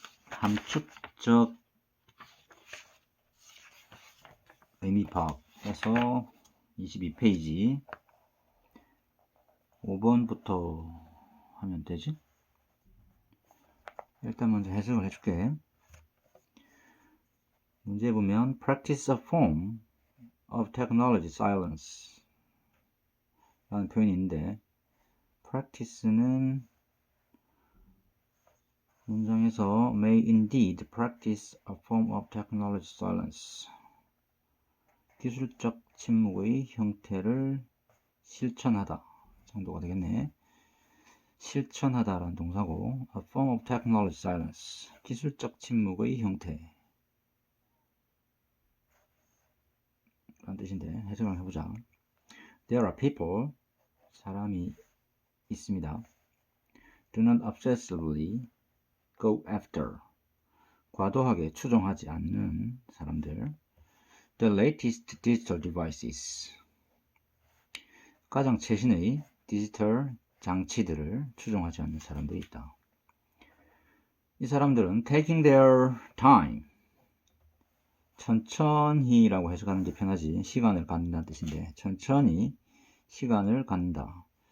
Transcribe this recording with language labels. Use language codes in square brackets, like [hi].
[ko] 함축적 의미파악에서 22페이지 5번부터 하면 되지? 일단 먼저 해석을 해줄게. 문제 보면 [en] practice a form of technology silence [ko] 라는 표현이 있는데 practice는 문장에서 [en] may indeed practice a form of technology silence [ko] 기술적 침묵의 형태를 실천하다 정도가 되겠네. 실천하다라는 동사고 [en] a form of technology silence [ko] 기술적 침묵의 형태 라는 뜻인데 해석을 해보자. [en] There are people [ko] 사람이 있습니다. [en] Do not obsessively go after [ko] 과도하게 추종하지 않는 사람들. [en] The latest digital devices [ko] 가장 최신의 디지털 장치들을 추종하지 않는 사람들이 있다. 이 사람들은 [en] taking their time [ko] 천천히라고 해석하는 게 편하지 시간을 갖는다는 뜻인데 천천히 시간을 갖는다.